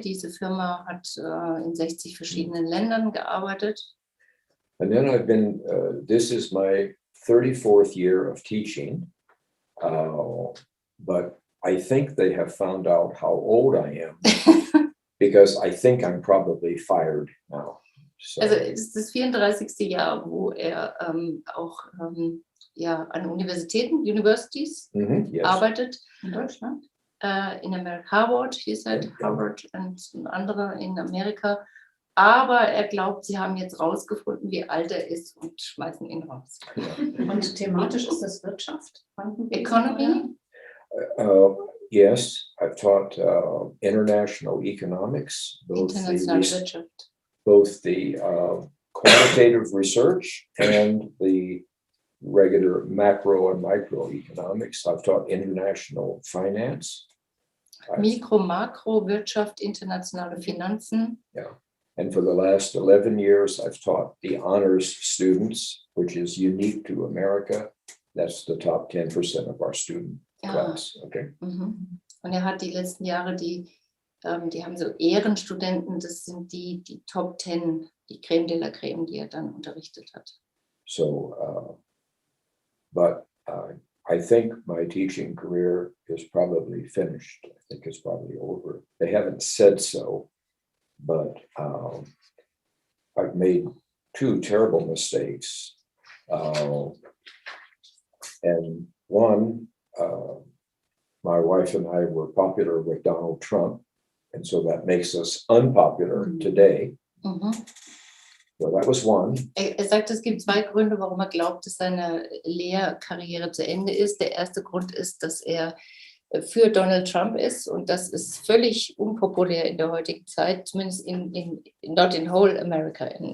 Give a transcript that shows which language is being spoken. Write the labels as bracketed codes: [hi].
[de] Diese Firma hat in 60 verschiedenen Ländern gearbeitet. [en] And then I've been, this is my 34th year of teaching, but I think they have found out how old I am, because I think I'm probably fired now. So. [de] Also es ist das 34. Jahr, wo er auch an Universities [en] Yes. [de] arbeitet. In Deutschland? In Amerika, Harvard, [en] he said, [de] Harvard und andere in Amerika. Aber er glaubt, sie haben jetzt rausgefunden, wie alt er ist und schmeißen ihn raus. Und thematisch ist das Wirtschaft? [en] Economy? Yes, I've taught international economics, [de] Internationale Wirtschaft. [en] both the quantitative research and the regular macro and microeconomics. I've taught international finance. [de] Mikro-, Makro, Wirtschaft, internationale Finanzen. [en] Yeah. And for the last 11 years, I've taught the honors students, which is unique to America. That's the top 10% of our student class. Okay. Mhm. [de] Und er hat die letzten Jahre die haben so Ehrenstudenten, das sind die Top 10, die Creme de la Creme, die er dann unterrichtet hat. [en] So, but I think my teaching career is probably finished. I think it's probably over. They haven't said so, but I've made 2 terrible mistakes. And one, my wife and I were popular with Donald Trump, and so that makes us unpopular today. Mhm. So that was one. [de] Er sagt, es gibt 2 Gründe, warum er glaubt, dass seine Lehrkarriere zu Ende ist. Der erste Grund ist, dass er für Donald Trump ist, und das ist völlig unpopulär in der heutigen Zeit, zumindest [en] not in whole America.